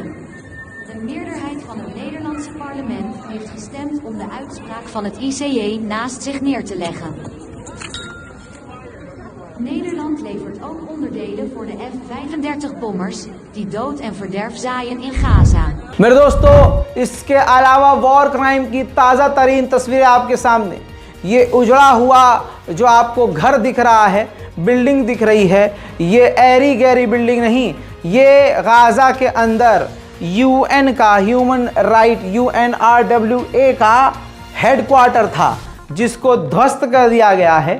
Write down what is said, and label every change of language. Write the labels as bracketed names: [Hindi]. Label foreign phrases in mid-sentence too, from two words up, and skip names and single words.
[Dutch] De meerderheid van het Nederlandse parlement heeft gestemd om de uitspraak van het ICJ naast zich neer te leggen. Nederland levert ook onderdelen voor de F-35-bommers die dood en verderf zaaien in Gaza. [Hindi] मेरे दोस्तों, इसके अलावा वॉर क्राइम की ताज़ा तरीन तस्वीरें आपके सामने। ये उजड़ा हुआ जो आपको घर दिख रहा है, बिल्डिंग दिख रही है, ये ऐरी गैरी बिल्डिंग नहीं, ये गाज़ा के अंदर यूएन का, [English] human right [Hindi] UNRWA का हेडक्वार्टर था, जिसको ध्वस्त कर दिया गया है।